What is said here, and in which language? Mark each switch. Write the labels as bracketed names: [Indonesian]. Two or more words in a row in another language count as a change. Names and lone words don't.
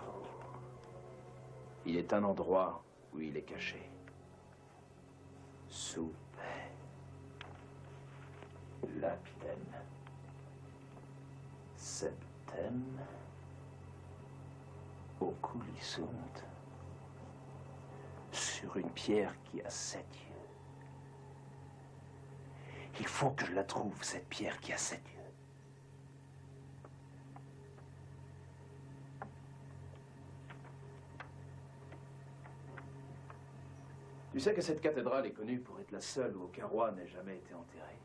[French] Il est un endroit où il est caché. [Latin] Sub lapidem septem oculissunt. [French] Sur une pierre qui a 7 yeux. Il faut que je la trouve, cette pierre qui a 7 yeux. Tu sais que cette cathédrale est connue pour être la seule où aucun roi n'ait jamais été enterré.